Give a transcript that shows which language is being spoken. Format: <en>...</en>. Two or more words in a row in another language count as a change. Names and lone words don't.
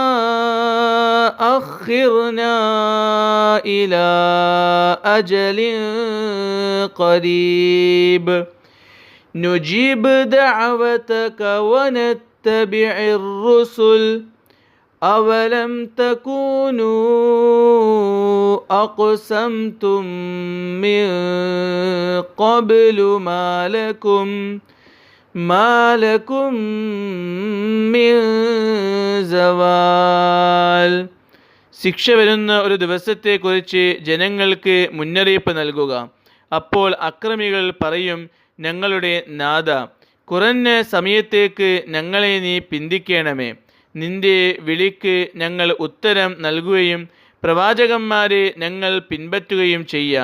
<ar>أخرنا إلى أجل قريب نجيب دعوتك ونتبع الرسل أولم تكونوا أقسمتم من قبل ما لكم من زوال.</ar> <ml>ശിക്ഷ വരുന്ന ഒരു ദിവസത്തെക്കുറിച്ച് ജനങ്ങൾക്ക് മുന്നറിയിപ്പ് നൽകുക. അപ്പോൾ അക്രമികൾ പറയും, ഞങ്ങളുടെ നാഥ, കുറഞ്ഞ സമയത്തേക്ക് ഞങ്ങളെ നീ പിന്തിക്കണമേ. നിന്റെ വിളിക്ക് ഞങ്ങൾ ഉത്തരം നൽകുകയും പ്രവാചകന്മാരെ ഞങ്ങൾ പിൻപറ്റുകയും ചെയ്യാം.</ml>